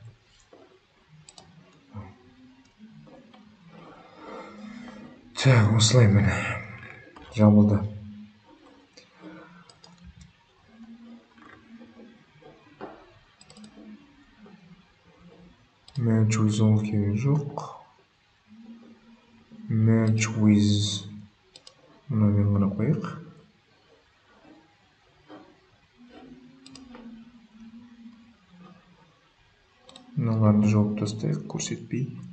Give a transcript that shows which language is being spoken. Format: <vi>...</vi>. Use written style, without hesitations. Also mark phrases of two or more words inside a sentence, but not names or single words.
<kk>Так, осылай міне жабылды.</kk> <en>Merge with all</en> <kk>керек жоқ.</kk> <en>Merge with</en> <kk>мынамен ғана қойық. Мыналарды жауып тастайық, көрсетпей.</kk>